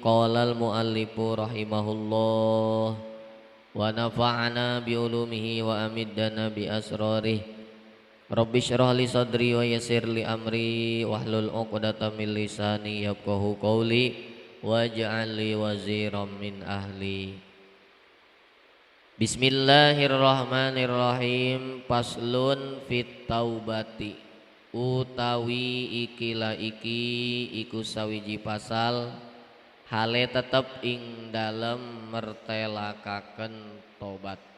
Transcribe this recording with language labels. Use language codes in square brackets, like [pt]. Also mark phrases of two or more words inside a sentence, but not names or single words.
[ar] قال المؤلف رحمه الله ونفعنا بعلومه وأمدنا بأسراره. رب اشرح لي صدري ويسر لي أمري واحلل عقدة من لساني يفقهوا قولي واجعل لي وزيرا من أهلي. بسم الله الرحمن الرحيم. [jv] Paslun [ar] في التوبة, [jv] utawi ikilah iki iku sawiji pasal hale tetep ing dalem mertelakaken tobat.